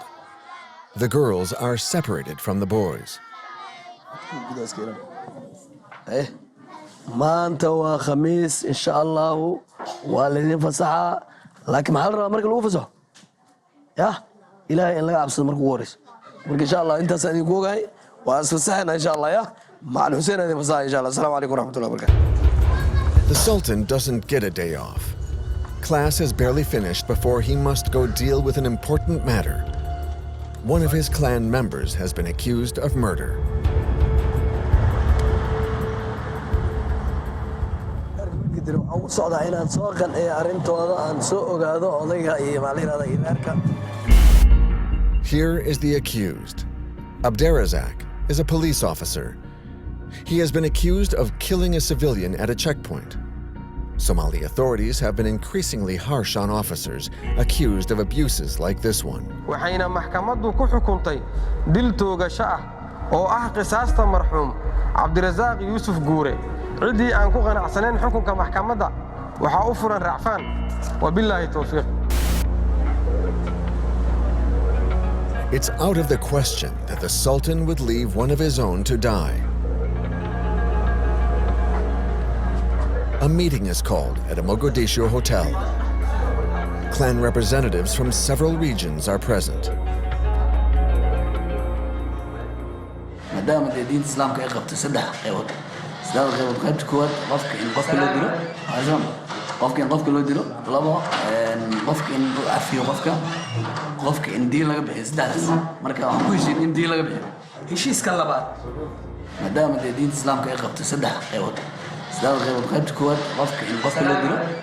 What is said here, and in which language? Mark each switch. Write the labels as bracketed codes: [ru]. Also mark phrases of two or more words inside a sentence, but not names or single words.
[en] The girls are separated from the boys. [so] maanta waa khamiis [ar] إن شاء الله [so] waa leedin fasaxa laakiin maxaa la rabaa marka lagu fasaxo ya ilaahay in laga cabsado marka ugu horeyso marka [ar] إن شاء الله [so] intaas aan idinku ogahay waa isfasaxna [ar] إن شاء الله [so] ya macal Hussein idin fasaxa [ar] إن شاء الله. السلام عليكم ورحمة الله وبركاته. [en] The Sultan doesn't get a day off. Class has barely finished before he must go deal with an important matter. One of his clan members has been accused of murder. Here is the accused. Abderrazak is a police officer. He has been accused of killing a civilian at a checkpoint. Somali authorities have been increasingly harsh on officers accused of abuses like this one. [so] waxayna maxkamaddu ku xukuntay dil toogasho ah oo ah qisaasta marxuum Cabdirazaaq Yuusuf Guure cidii aan ku qanacsanayn xukunka maxkamadda waxa u furan racfaan [ar] وبالله التوفيق. [en] It's out of the question that the Sultan would leave one of his own to die. A meeting is called at a Mogadishu hotel. Clan representatives from several regions are present. [so] maadaama diinta islaamka ay qabto saddex qaybood qaybta koowaad qofka in qofka loo dilo labo qofka in uu afiyo qofka in diin laga bixiyo saddexdaas marka waxaan ku heshiin in diin laga bixiyo heshiiska labaad maadaama diinta islaamka ay qabto saddex qaybood qaybta koowaad qofka in qofka loo dilo